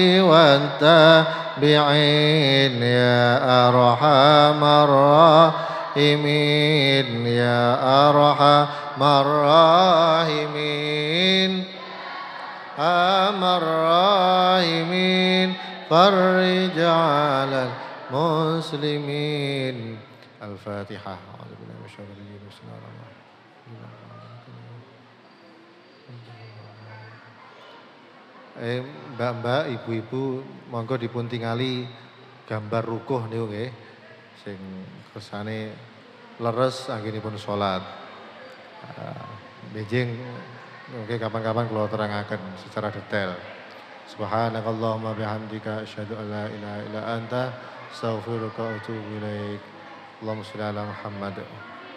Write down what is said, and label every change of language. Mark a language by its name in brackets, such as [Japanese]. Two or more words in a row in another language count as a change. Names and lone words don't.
[Arabic] والتابعين يا أرحم الراحمين يا أرحم الراحمين الراحمين فرج على المسلمين الفاتحة. أعوذ بالله من الشيطان الرجيم. بسم الله الرحمن الرحيم. [Javanese] Mbak-mbak, ibu-ibu, monggo dipun tingali gambar rukuh niku nggih. Sing kersane leres anggenipun salat. Benjing mungkin kapan-kapan [Indonesian] kalau terangkan secara detail. [Arabic] سبحانك اللهم وبحمدك أشهد أن لا إله إلا أنت أستغفرك وأتوب إليك. اللهم صل على محمد.